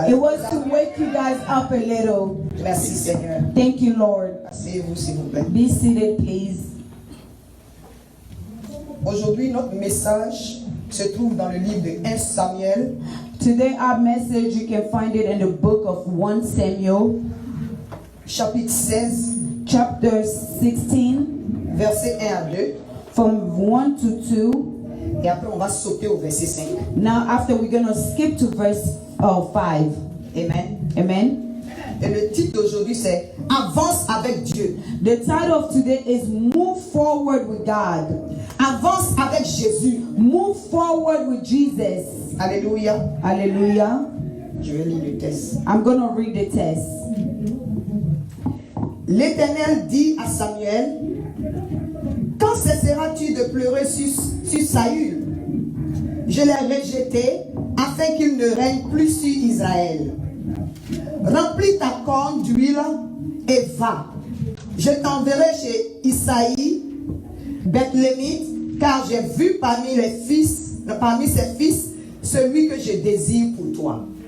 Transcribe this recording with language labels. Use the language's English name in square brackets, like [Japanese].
[English] It was to wake you guys up a little. [French] Merci Seigneur. [English] Thank you, Lord. [French] Asseyez-vous s'il vous plaît. [English] Be seated, please. [French] Aujourd'hui, notre message se trouve dans le livre de 1 Samuel, [English] Today, our message, you can find it in the book of 1 Samuel, [French] chapitre 16, [English] chapter 16, [French] versets 1 à 2. [English] from 1 to 2. [French] Et après, on va sauter au verset 5. [English] Now, after we're going to skip to verse 5. [French] Amen. [English] Amen. [French] Et le titre d'aujourd'hui, c'est Avance avec Dieu. [English] The title of today is Move Forward with God. [French] Avance avec Jésus. [English] Move forward with Jesus. [French] Alléluia. [English] Hallelujah. [French] Je vais lire le texte. [English] I'm going to read the text. [French] L'Éternel dit à Samuel, quand cesseras-tu de pleurer sur Saül? Je l'ai rejeté afin qu'il ne règne plus sur Israël. Remplis ta corne d'huile et va. Je t'enverrai chez Isaïe, Bethlémite, car j'ai vu parmi ses fils, celui que je désire pour toi.